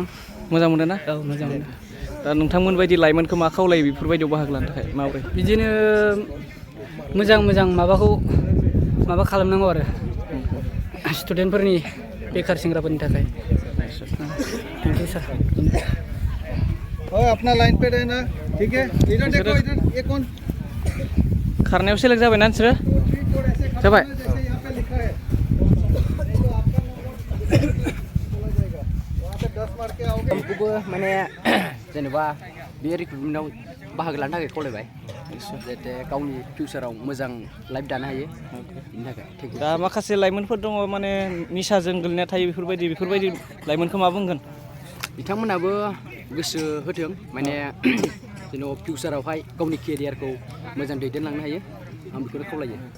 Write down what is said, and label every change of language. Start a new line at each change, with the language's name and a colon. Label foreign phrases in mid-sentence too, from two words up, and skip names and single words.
Bodo: मोनदों ना? औ मोजां मोनदों। दा नोंथांमोन बायदि लाइमोनखौ मा खावलायो बेफोरबायदियाव बाहागो लानो थाखाय माबोरै? बिदिनो मोजां माबाखौ माबा खालामनांगौ आरो स्टुडेन्टफोरनि बेखार सेंग्राफोरनि थाखाय।
English: Thank you sir.
Hindi: अपना लाइन पे रहना, ठीक है? इधर देखो, इधर ये कौन?
Bodo: खारनायाव सेलेक्ट जाबाय ना नोंसोरो? जाबाय?
Hindi: जैसे यहाँ पे लिखा है, वहाँ पे 10 मार के आओगे।
Bodo: आंखौबो माने जेनेबा बे रिक्रुटमेन्टआव बाहागो लानो थाखाय खावलायबाय, जाहाथे गावनि फिउचाराव मोजां लाइफ दानो हायो, बेनि थाखाय
English: thank you.
Bodo: दा माखासे लाइमोनफोर दङ माने निसाजों गोलैना थायो, बेफोरबायदि लाइमोनखौ मा बुंगोन? बिथांमोनाबो गोसो होथों, माने जेनेबा फिउचारावहाय गावनि केरियारखौ मोजां दैदेनलांनो हायो, आं बेखौनो खावलायो।